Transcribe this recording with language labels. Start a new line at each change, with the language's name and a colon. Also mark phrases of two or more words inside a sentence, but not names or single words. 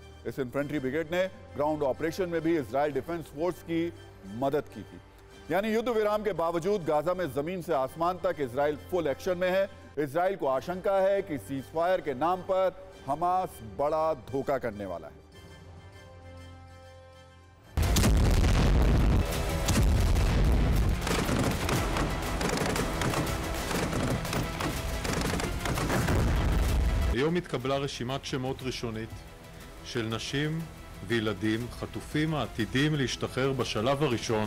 Hindi: इस
English: infantry brigade
Hindi: ने
English: ground operation
Hindi: में भी इजराइल डिफेंस फोर्स की मदद की थी। यानी युद्ध विराम के बावजूद गाजा में जमीन से आसमान तक इजराइल
English: full action
Hindi: में है। इजराइल को आशंका है कि
English: cease fire
Hindi: के नाम पर हमास बड़ा धोखा करने वाला है।
Hebrew: היום התקבלה רשימת שמות ראשונית של נשים וילדים חטופים העתידים להשתחרר בשלב הראשון.